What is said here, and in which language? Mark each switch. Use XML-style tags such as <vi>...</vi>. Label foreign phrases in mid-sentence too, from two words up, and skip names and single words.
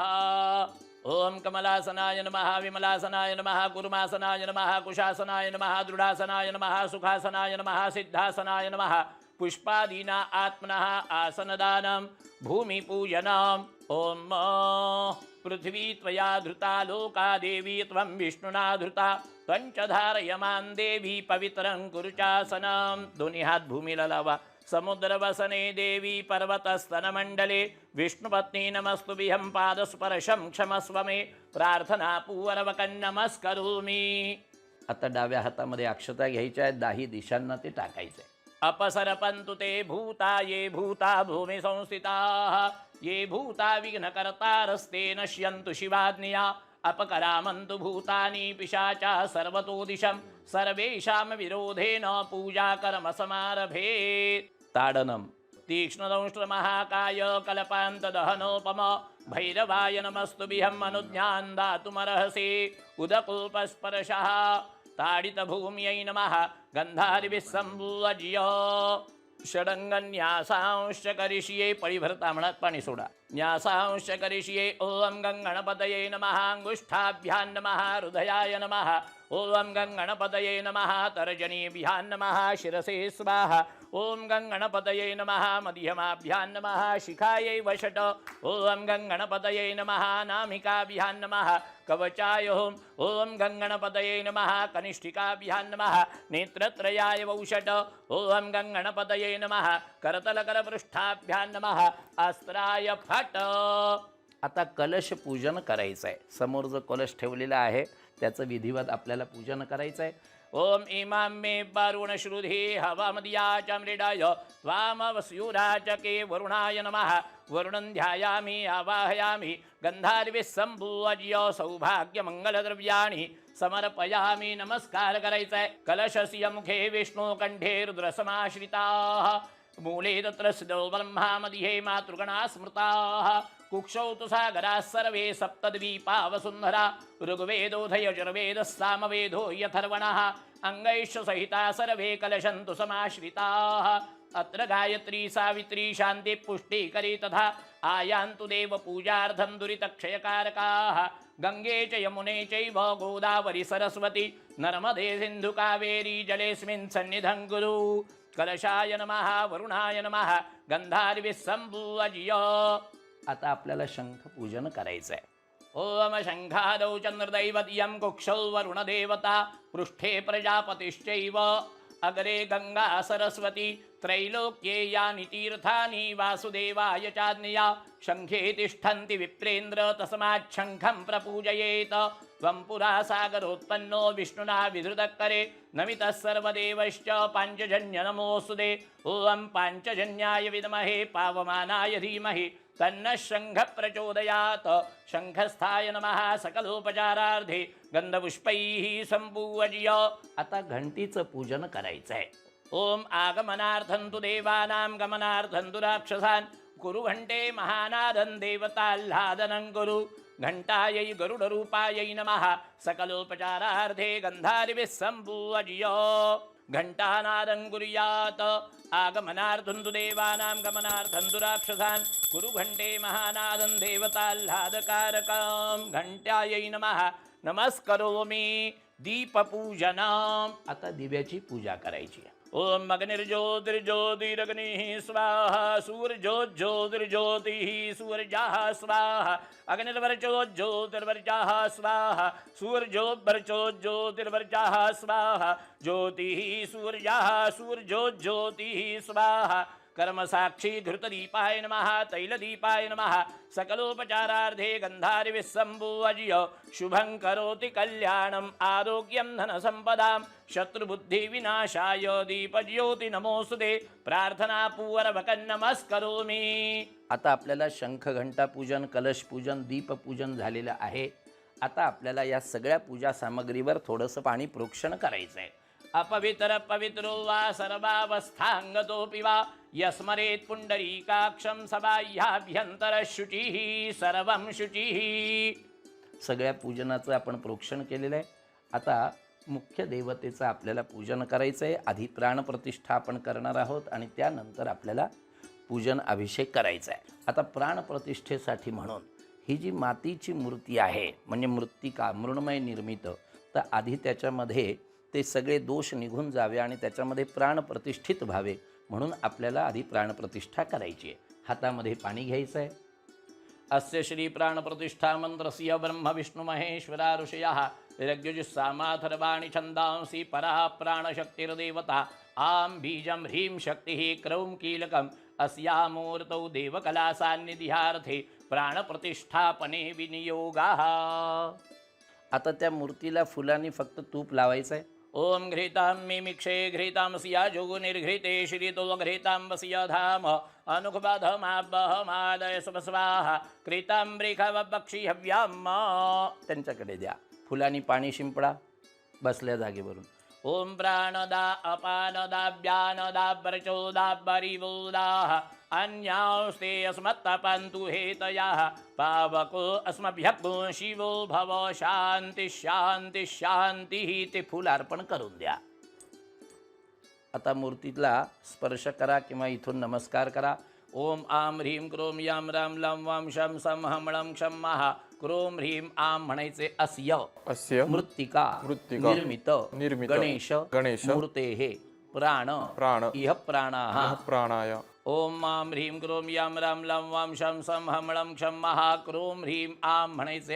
<sa>ओम कमलासनाय नमः विमलासनाय नमः कुर्मासनाय नमः कुशासनाय नमः दृढासनाय नमः सुखासनाय नमः सिद्धासनाय नमः पुष्पादीना आत्मनः आसनदानं भूमिपूजनम्. ओम पृथ्वी त्वया धृता लोका देवी त्वं विष्णुना धृता त्वं धारयमान् देवी पवित्रं कुरु चासनं.</sa> <mr>दोन्ही हात भूमीला लावा.</mr> <sa>समुद्रवसने देवी पर्वतस्तनमण्डले विष्णुपत्नी नमस्तुभ्यं पादस्पर्शं क्षमस्व मे प्रार्थना पूर्वकं नमस्करोमि.</sa> <mr>आता डाव्या हातामध्ये अक्षता घ्यायच्या आहेत. दाही दिशांना ते टाकायचे.</mr> <sa>अपसरपन्तु ते भूता ये भूता भूमि संस्थिताः ये भूता विघ्नकर्तारस्ते नश्यन्तु शिवाज्ञया अपकरामन्तु भूतानि पिशाचा सर्वतो दिशं सर्वेषां विरोधेन पूजा कर्म समारभेत्. ताडनम तीक्ष्णदंष्ट्रमहाकाय कल्पान्तदहनोपम भैरवाय नमस्तुभ्यं अनुज्ञान् दातुमर्हसि उदकोपस्पर्शः. ताडितभूम्यै नमः गन्धादिभिः सम्पूज्य. षडंगन्यासांश्च करिष्ये.</sa> <mr>पळीभरता म्हणत पाणी सोडा.</mr> <sa>न्यासांश्च करिष्ये. ओम गणपतये नमः अंगुष्ठाभ्यां नमः हृदयाय नमः. ओम गणपतये नमः तर्जनीभ्यां नमः शिरसे स्वाहा. ओम गणपतये नमः मध्यमाभ्यां नमः शिखायै वषट. ओम गणपतये नमः नामिकाभ्यां नमः कवचाय. ओम गणपतये नमः कनिष्ठिकाभ्यां नमः नेत्रत्रयाय वौषट. ओम गणपतये नमः करतलकरपृष्ठाभ्यां नमः अस्त्राय फट.</sa> <mr>आता कलश पूजन करायचं आहे. समोर जो कलश ठेवलेला आहे त्याचं विधिवत आपल्याला पूजन करायचं आहे.</mr> <sa>ओम इमां मे वरुण श्रुधि हवमदियाच मृडाय त्वामवस्युराच के वरुणाय नमः. वरुणं ध्यायामि आवाहयामि गन्धादिभिः सम्पूज्य सौभाग्यमङ्गलद्रव्याणि समर्पयामि.</sa> <mr>नमस्कार करायचा आहे.</mr> <sa>कलशस्य मुखे विष्णु कंठे रुद्रसमाश्रिताः मूले तत्र सिद्धो ब्रह्मा मध्ये मातृगणा स्मृताः. कुक्षौ तु सागराः सर्वे सप्तद्वीपा वसुन्धरा ऋग्वेदोऽथ यजुर्वेदः सामवेदो यथर्वणः अङ्गैश्च सहिता सर्वे कलशन्तु समाश्रिताः. अत्र गायत्री सावित्री शान्ति पुष्टिकरी तथा आयान्तु देव पूजार्थं दुरितक्षयकारकाः. गंगे च यमुने चैव गोदावरी सरस्वती नर्मदे सिन्धु कावेरी जलेऽस्मिन् सन्निधं कुरु. कलशाय नमः वरुणाय नमः गंधादिभिः सम्पूज्य.</sa> <mr>आता आपल्याला शंख पूजन करायचं आहे.</mr> <sa>ओम शंखादौ चंद्रदैवत्यं कुक्षौ वरुणदेवता पृष्ठे प्रजापतिश्चैव अग्रे गंगा सरस्वती त्रैलोक्ये यानि तीर्थानि वासुदेवाय चाज्ञया शङ्खे तिष्ठन्ति विप्रेन्द्र तस्मात् शङ्खं प्रपूजयेत त्वं पुरा सागरोत्पन्नो विष्णुना विधृतकरे नमितः सर्वदेवश्च पाञ्चजन्य नमोऽस्तुते ॐ पाञ्चजन्याय विद्महे पावमानाय धीमहि तन्नः शङ्खः प्रचोदयात् शङ्खस्थाय नमः सकलोपचारार्थे गंधपुष्पैः संपूज्य</sa> <mr>आता घंटीचं पूजन करायचं आहे.</mr> <sa>ओम आगमनार्थं तु देवानां गमनार्थं तु राक्षसान् कुरु घंटे महानादं देवताह्लादनं कुरु घंटायै गरुडरूपायै नमः सकलोपचारार्थे गन्धादिभिः सम्पूज्य घंटानादं कुर्यात् आगमनार्थं तु देवानां गमनार्थं तु राक्षसान् कुरु घंटे महानादं देवताह्लादकारकं घंटायै नमः नमस्करोमि दीपपूजनम्.</sa> <mr>आता दिव्याची पूजा करायची.</mr> <sa>ओम अग्निर्ज्योतिर्ज्योतिरग्निः स्वाहा सूर्यज्योतिर्ज्योतिः सूर्यः स्वाहा अग्निर्वर्चोज्योतिर्वर्चः स्वाहा सूर्योर्वर्चोज्योतिर्वर्चः स्वाहा ज्योतिः सूर्यः सूर्योज्योतिः स्वाहा कर्मसाक्षी घृतदीपाय नमः तैलदीपाय नमः सकलोपचारार्थे गन्धादिभिः सम्पूज्य शुभं करोति कल्याणम् आरोग्यं धनसम्पदां शत्रुबुद्धिविनाशाय दीपज्योति नमोस्तुते प्रार्थनापूर्वकं नमस्करोमि.</sa> <mr>आता आपल्याला शंख घंटा पूजन कलश पूजन दीपपूजन झालेलं आहे. आता आपल्याला या सगळ्या पूजा सामग्रीवर थोडंसं पाणी प्रोक्षण करायचं आहे.</mr> <sa>अपवित्र पवित्रो वा सर्वावस्थांगतोऽपि वा यस्मरेत् पुंडरीकाक्षं सबाह्याभ्यंतर शुचिः सर्वं शुचिः.</sa> <mr>सगळ्या पूजनाचं आपण प्रोक्षण केलेलं आहे. आता मुख्य देवतेचं आपल्याला पूजन करायचं आहे. आधी प्राणप्रतिष्ठा आपण करणार आहोत आणि त्यानंतर आपल्याला पूजन अभिषेक करायचा आहे. आता प्राणप्रतिष्ठेसाठी म्हणून ही जी मातीची मूर्ती आहे म्हणजे</mr> <sa>मृत्तिका मृण्मय निर्मित,</sa> <mr>तर आधी त्याच्यामध्ये ते सगळे दोष निघून जावे आणि त्याच्यामध्ये प्राण प्रतिष्ठित व्हावे म्हणून आपल्याला आधी प्राणप्रतिष्ठा करायची आहे. हातामध्ये पाणी घ्यायचं आहे.</mr> <sa>अस्य श्री प्राणप्रतिष्ठा मंत्रस्य ब्रह्म विष्णु महेश्वरा ऋषयः ऋग्यजुस्सामाथर्वाणि छन्दांसि परा प्राणशक्तिर्देवता आं बीजं ह्रीं शक्तिः क्रौं कीलकम् अस्यामूर्तौ देवकलासान्निध्यार्थे प्राणप्रतिष्ठापने विनियोगाः.</sa> <mr>आता त्या मूर्तीला फुलांनी फक्त तूप लावायचं आहे.</mr> <sa>ओम घृतां मिमिक्षे घृतांस्या जो निर्घृते श्रीतो घृतांबस्य धाम अनुखबाधमाबहमादय स्वाहा कृतांब्रिखवक्षी हव्याम.</sa> <mr>त्यांच्याकडे द्या. फुलांनी पाणी शिंपडा बसल्या जागेवरून.</mr> <sa>ओम प्राणदा अपानदा व्यानदा प्रचोदा परिवोदा अन्यांस्ते अस्मत्तपन्तु हेतयाः पावको अस्मभ्यः शिवो भव शांती शांती शांतीः.</sa> <mr>ते फूल अर्पण करून द्या. आता मूर्तीला स्पर्श करा किंवा इथून नमस्कार करा.</mr> <sa>ओम आम ह्रीं क्रोम याम राम लं वाम शं सं हम लं क्षं महा क्रोम ह्रीं आम म्हणायचे. अस्य मृत्तिका निर्मित गणेश मूर्तेः प्राण इह प्राणाय. ओम आम ह्रीं क्रोम याम राम लं वाम शं सं हम लं क्षं महा क्रोम ह्रीं आम म्हणायचे.</sa>